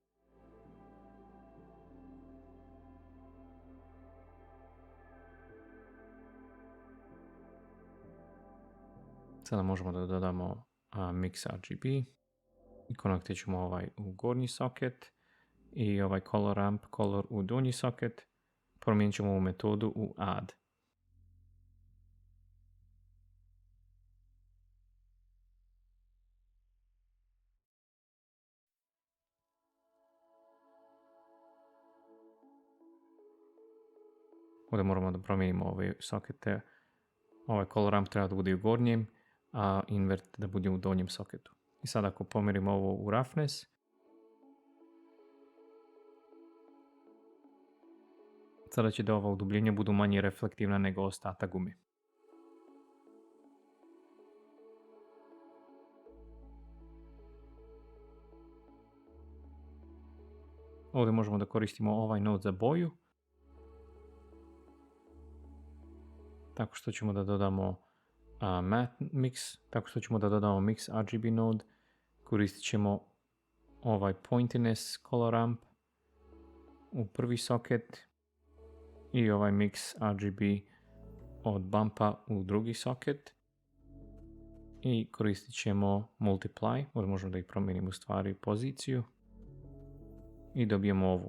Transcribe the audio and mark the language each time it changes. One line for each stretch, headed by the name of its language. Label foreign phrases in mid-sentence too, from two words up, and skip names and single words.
Bosnian: Sada možemo da dodamo
English: mix RGB
Bosnian: i konektirat ćemo ovaj u gornji socket i ovaj
English: color ramp color
Bosnian: u donji socket. Promijenit ćemo ovu metodu u add. Ovdje moramo da promijenimo ove sokete. Ovaj
English: color ramp
Bosnian: treba da bude u gornjem, a invert da bude u donjem soketu. I sad ako pomjerimo ovo u roughness, sada će da ova udubljenja budu manje reflektivna nego ostatak gume. Ovdje možemo da koristimo ovaj node za boju. Tako što ćemo da dodamo
English: matte mix,
Bosnian: tako što ćemo da dodamo
English: mix RGB node.
Bosnian: Koristit ćemo ovaj
English: pointiness color ramp
Bosnian: u prvi socket i ovaj
English: mix RGB
Bosnian: od bumpa u drugi socket. I koristit ćemo multiply, ovdje možemo da ih promijenimo u stvari poziciju. I dobijemo ovu.